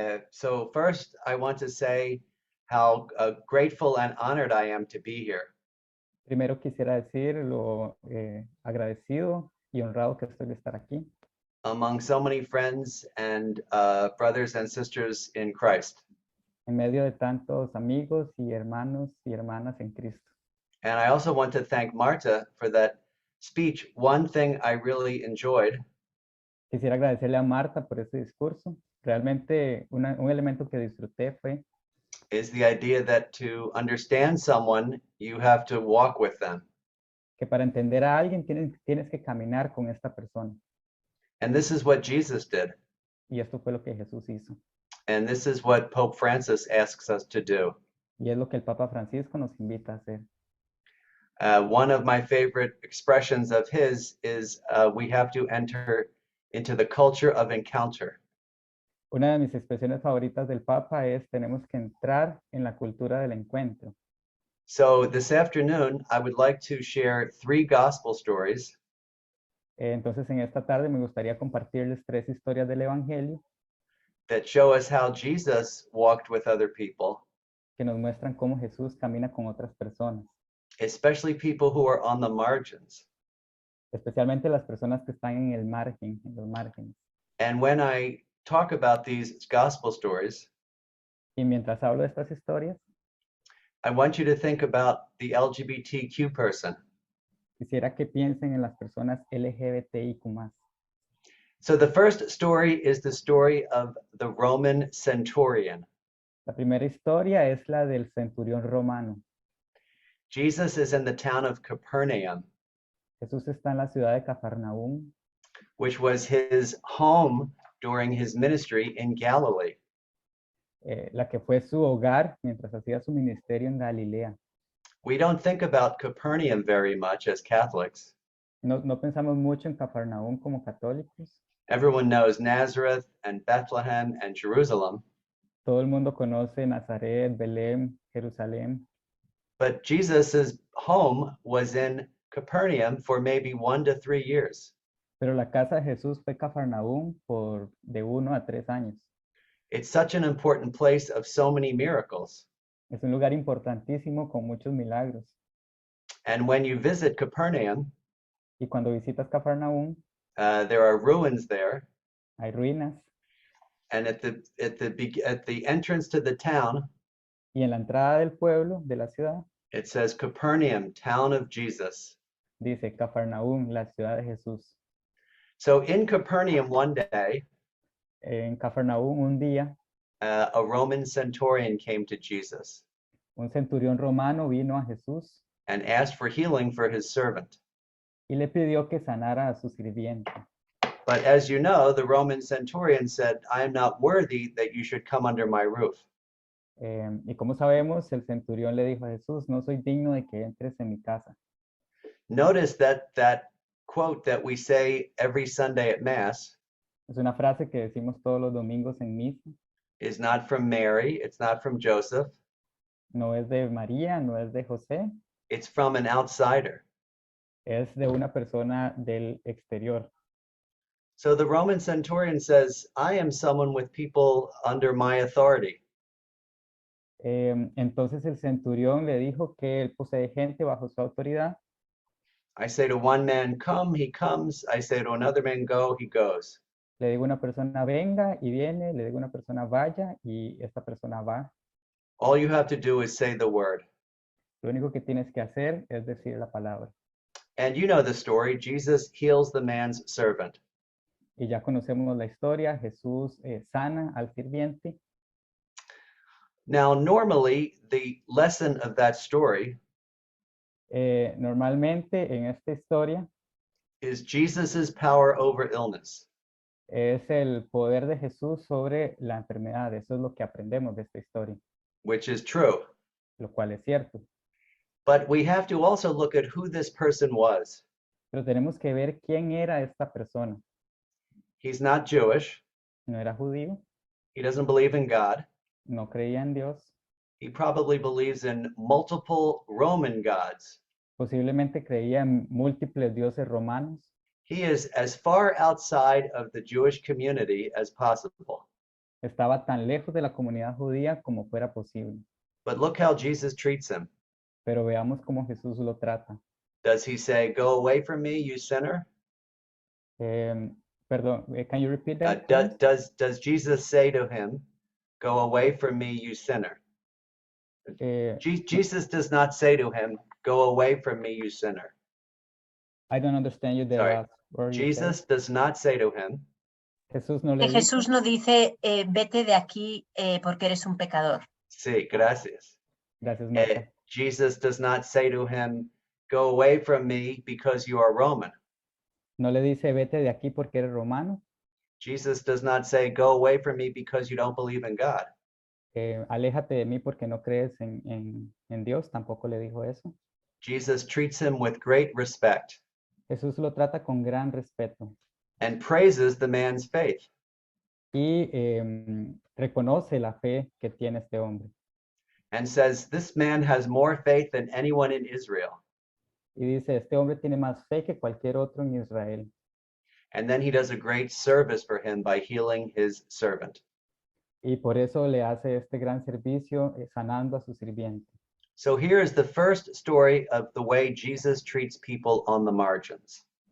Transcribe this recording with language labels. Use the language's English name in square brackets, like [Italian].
[English] So first, I want to say how grateful and honored I am to be here. [Spanish] Primero quisiera decir lo agradecido y honrado que estoy de estar aquí. [English] Among so many friends and brothers and sisters in Christ. [Spanish] En medio de tantos amigos y hermanos y hermanas en Cristo. [English] And I also want to thank Marta for that speech. One thing I really enjoyed. [Spanish] Quisiera agradecerle a Marta por ese discurso. Realmente un elemento que disfruté fue [English] is the idea that to understand someone, you have to walk with them. [Spanish] Que para entender a alguien tienes que caminar con esta persona. [English] And this is what Jesus did. [Spanish] Y esto fue lo que Jesús hizo. [English] And this is what Pope Francis asks us to do. [Spanish] Y es lo que el Papa Francisco nos invita a hacer. [English] One of my favorite expressions of his is we have to enter into the culture of encounter. [Spanish] Una de mis expresiones favoritas del Papa es tenemos que entrar en la cultura del encuentro. [English] So this afternoon, I would like to share 3 gospel stories. [Spanish] Entonces en esta tarde me gustaría compartirles 3 historias del Evangelio [English] that show us how Jesus walked with other people. [Spanish] Que nos muestran cómo Jesús camina con otras personas. [English] Especially people who are on the margins. [Spanish] Especialmente las personas que están en el margen, en los márgenes. [English] And when I talk about these gospel stories, [Spanish] y mientras hablo de estas historias, [English] I want you to think about the LGBTQ person. [Spanish] Quisiera que piensen en las personas LGBTIQ+. [English] So the first story is the story of the Roman centurion. [Spanish] La primera historia es la del centurión romano. [English] Jesus is in the town of Capernaum. [Spanish] Jesús está en la ciudad de Cafarnaúm, [English] which was his home during his ministry in Galilee. [Spanish] La que fue su hogar mientras hacía su ministerio en Galilea. [English] We don't think about Capernaum very much as Catholics. [Spanish] No pensamos mucho en Cafarnaúm como católicos. [English] Everyone knows Nazareth and Bethlehem and Jerusalem, [Spanish] Todo el mundo conoce Nazaret, Belén, Jerusalén, [English] but Jesus's home was in Capernaum for maybe 1 to 3 years. [Spanish] pero la casa de Jesús fue Cafarnaúm por de 1 a 3 años. [English] It's such an important place of so many miracles. [Spanish] Es un lugar importantísimo con muchos milagros. [English] And when you visit Capernaum, [Spanish] Y cuando visitas Cafarnaúm, [English] there are ruins there. [Spanish] hay ruinas. [English] And at the entrance to the town, [Spanish] Y en la entrada del pueblo, de la ciudad, [English] it says Capernaum, town of Jesus. [Spanish] dice Cafarnaúm, la ciudad de Jesús. [English] So in Capernaum one day, [Spanish] En Cafarnaúm un día, [English] a Roman centurion came to Jesus [Spanish] un centurión romano vino a Jesús [English] and asked for healing for his servant. [Spanish] y le pidió que sanara a su sirviente. [English] But as you know, the Roman centurion said, I am not worthy that you should come under my roof. [Spanish] Y como sabemos, el centurión le dijo a Jesús, no soy digno de que entres en mi casa. [English] Notice that quote that we say every Sunday at Mass [Spanish] Es una frase que decimos todos los domingos en misa. [English] is not from Mary, it's not from Joseph, [Spanish] No es de María, no es de José, [English] it's from an outsider. [Spanish] es de una persona del exterior. [English] So the Roman centurion says, I am someone with people under my authority. [Spanish] Entonces el centurión le dijo que él posee gente bajo su autoridad. [English] I say to one man, come, he comes. I say to another man, go, he goes. [Spanish] Le digo a una persona venga y viene, le digo a una persona vaya y esta persona va. [English] All you have to do is say the word. [Spanish] Lo único que tienes que hacer es decir la palabra. [English] And you know the story. Jesus heals the man's servant. [Spanish] Y ya conocemos la historia, Jesús sana al sirviente. Now, normally, the lesson of that story Normalmente en esta historia is Jesus's power over illness. es el poder de Jesús sobre la enfermedad. Eso es lo que aprendemos de esta historia, [English] Which is true. [Spanish] lo cual es cierto. [English] But we have to also look at who this person was. [Spanish] Pero tenemos que ver quién era esta persona. [English] He's not Jewish. [Spanish] No era judío, [English] He doesn't believe in God. [Spanish] no creía en Dios, [English] He probably believes in multiple Roman gods. [Spanish] posiblemente creía en múltiples dioses romanos. [English] He is as far outside of the Jewish community as possible. [Spanish] Estaba tan lejos de la comunidad judía como fuera posible. [English] But look how Jesus treats him. [Spanish] Pero veamos cómo Jesús lo trata. [English] Does he say, go away from me, you sinner? [Spanish] Perdón, [English] can you repeat that? please? Does Jesus say to him, go away from me, you sinner? Jesus does not say to him, go away from me, you sinner. I don't understand you the Sorry. last word you said. Jesus does not say to him, [Spanish] Jesús no le Que dijo, Jesús no dice, vete de aquí porque eres un pecador. sí, gracias. gracias Marta. [English] Jesus does not say to him, go away from me because you are Roman. [Spanish] No le dice vete de aquí porque eres romano. [English] Jesus does not say, go away from me because you don't believe in God. [Spanish] Aléjate de mí porque no crees en Dios. Tampoco le dijo eso. [English] Jesus treats him with great respect [Spanish] Jesús lo trata con gran respeto [English] and praises the man's faith. [Spanish] y reconoce la fe que tiene este hombre. [English] And says, this man has more faith than anyone in Israel. [Spanish] Y dice, este hombre tiene más fe que cualquier otro en Israel. [English] And then he does a great service for him by healing his servant. [Spanish] Y por eso le hace este gran servicio sanando a su sirviente. [English] So here is the first story of the way Jesus treats people on the margins.